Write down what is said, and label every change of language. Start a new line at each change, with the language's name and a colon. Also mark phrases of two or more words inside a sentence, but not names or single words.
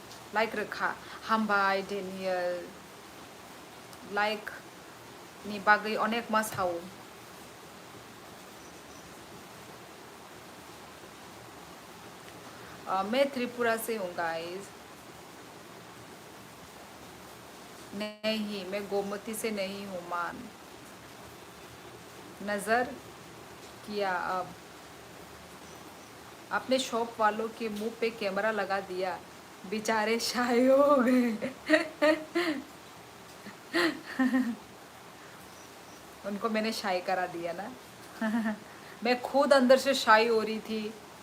Kok Borok: like rekha hambai Daniel like ni bagay onek mas hau
Hindi: मैं त्रिपुरा से हूँ गाइस नहीं मैं गोमती से नहीं हूँ मान नज़र किया अब आपने शॉप वालों के मुंह पे कैमरा लगा दिया बेचारे शाय हो गए उनको मैंने शाय करा दिया ना मैं खुद अंदर से शाय हो रही थी